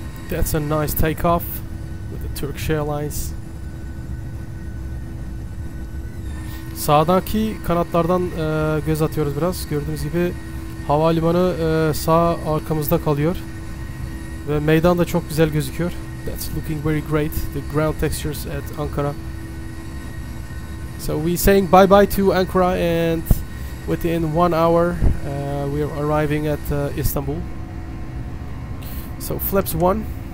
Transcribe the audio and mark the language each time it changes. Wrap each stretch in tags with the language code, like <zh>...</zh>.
<en>That's a nice takeoff with the Turkish Airlines.</en> <tr>Sağdaki kanatlardan göz atıyoruz biraz. Gördüğünüz gibi havalimanı sağ arkamızda kalıyor. Ve meydan da çok güzel gözüküyor.</tr> <en>That's looking very great. The ground textures at Ankara. So we saying bye bye to Ankara, and within 1 hour we are arriving at Istanbul. So flaps 1.</en>